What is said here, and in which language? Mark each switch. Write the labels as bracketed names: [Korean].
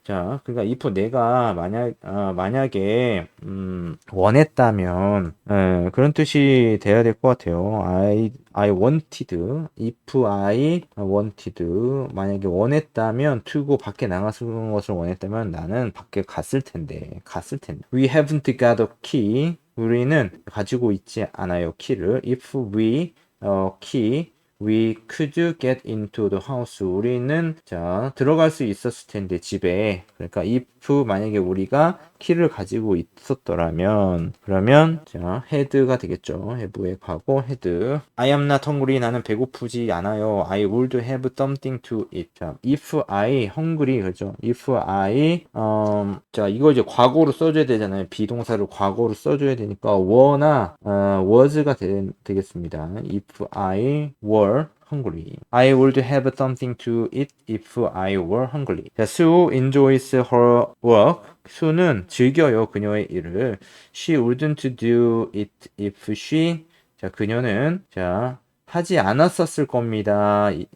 [Korean] 자, 그러니까 if 내가 만약에 원했다면 그런 뜻이 돼야 될 것 같아요. [English] I wanted. If I wanted. [Korean] 만약에 원했다면 [English] to go [Korean] 밖에 나가는 것을 원했다면 나는 밖에 갔을 텐데. [English] We haven't got a key. [Korean] 우리는 가지고 있지 않아요. 키를. [English] If we key we could get into the house. [Korean] 우리는 들어갈 수 있었을 텐데 집에. 그러니까 if 만약에 우리가 키를 가지고 있었더라면 그러면 had가 되겠죠. have의 과거 had. [English] I am not hungry. [Korean] 나는 배고프지 않아요. [English] I would have something to eat. if I hungry 그죠? [Korean] if I 이거 이제 과거로 써줘야 되잖아요. 비동사를 과거로 써줘야 되니까 were나 was가 되겠습니다. [English] if I were hungry. I would have something to eat if I were hungry. 자, Sue enjoys her work. [Korean] 수는 즐겨요 그녀의 일을. [English] She wouldn't do it if she. [Korean] 그녀는 하지 않았었을 겁니다.